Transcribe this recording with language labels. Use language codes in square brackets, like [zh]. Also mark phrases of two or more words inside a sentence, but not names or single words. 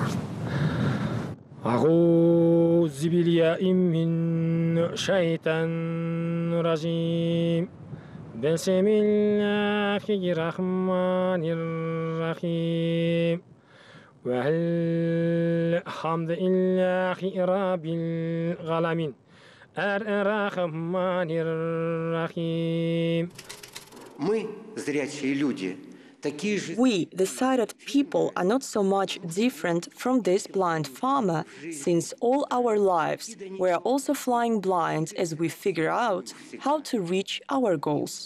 [ar] أعوذ بالله من الشيطان الرجيم بسم الله الرحمن الرحيم والحمد لله رب العالمين الرحمن الرحيم. [ru] Мы, зрячие люди, [en] We, the sighted people, are not so much different from this blind farmer, since all our lives we are also flying blind as we figure out how to reach our goals.